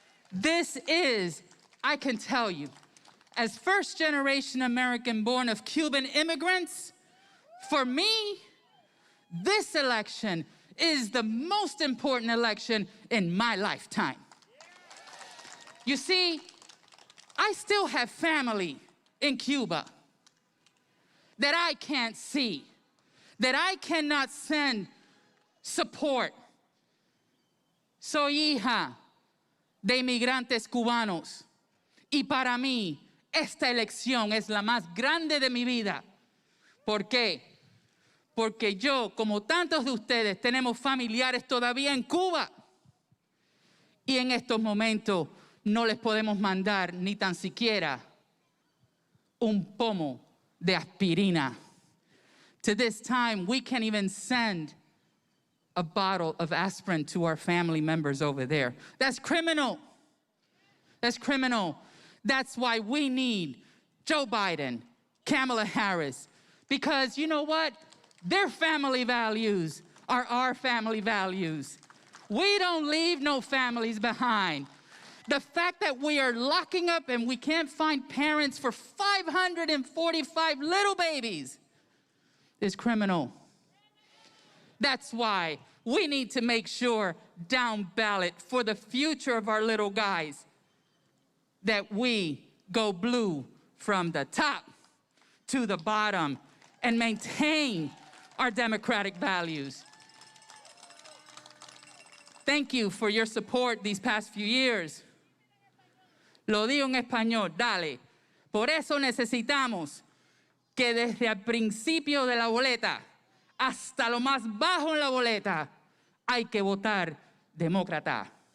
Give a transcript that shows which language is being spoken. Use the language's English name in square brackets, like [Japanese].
[English] This is, I can tell you, as first-generation American born of Cuban immigrants, for me, this election is the most important election in my lifetime. You see, I still have family in Cuba that I can't see, that I cannot send support. [Spanish] Soy hija de inmigrantes cubanos, y para mí, esta elección es la más grande de mi vida. ¿Por qué? Porque yo, como tantos de ustedes, tenemos familiares todavía en Cuba. Y en estos momentos no les podemos mandar ni tan siquiera un pomo de aspirina. [English] To this time, we can't even send a bottle of aspirin to our family members over there. That's criminal. That's criminal. That's why we need Joe Biden, Kamala Harris, because you know what? Their family values are our family values. We don't leave no families behind. The fact that we are locking up and we can't find parents for 545 little babies is criminal. That's why we need to make sure down ballot for the future of our little guys that we go blue from the top to the bottom and maintain our democratic values. Thank you for your support these past few years. [Spanish] Lo digo en español, dale. Por eso necesitamos que desde el principio de la boleta hasta lo más bajo en la boleta hay que votar demócrata.